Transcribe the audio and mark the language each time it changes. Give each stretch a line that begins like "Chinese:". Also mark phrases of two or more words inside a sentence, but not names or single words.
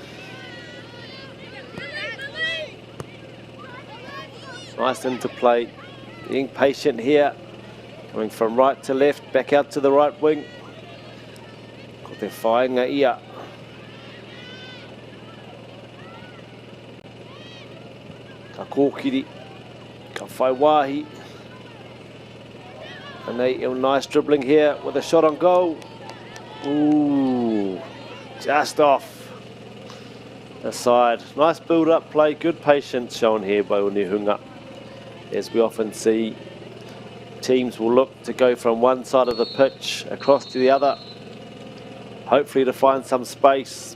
English: Nice interplay, being patient here, coming from right to left, back out to the right wing.
Māori: Ko te whaenga ia. Ka kōkiri, ka whai wāhi.
English: And a nice dribbling here with a shot on goal. Ooh, just off the side. Nice build-up play, good patience shown here by Onehunga. As we often see, teams will look to go from one side of the pitch across to the other, hopefully to find some space.